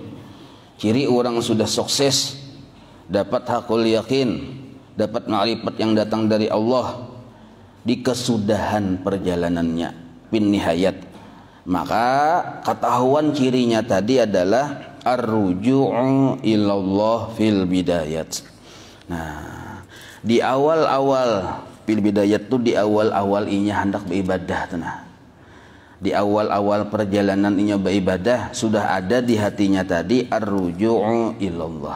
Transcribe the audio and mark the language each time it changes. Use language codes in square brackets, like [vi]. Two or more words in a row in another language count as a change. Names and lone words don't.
[id] Ciri orang sudah sukses, dapat hakul yakin, dapat ma'rifat yang datang dari Allah di kesudahan perjalanannya, [ar] بالنهاية. [id] Maka ketahuan cirinya tadi adalah [ar] الرجوع إلى الله في البداية. [bjn] Nah, di awal-awal [ar] في البداية [bjn] itu di awal-awal inya hendak beribadah tenah. Di awal-awal perjalanan inya beribadah sudah ada di hatinya tadi [ar] الرجوع إلى الله.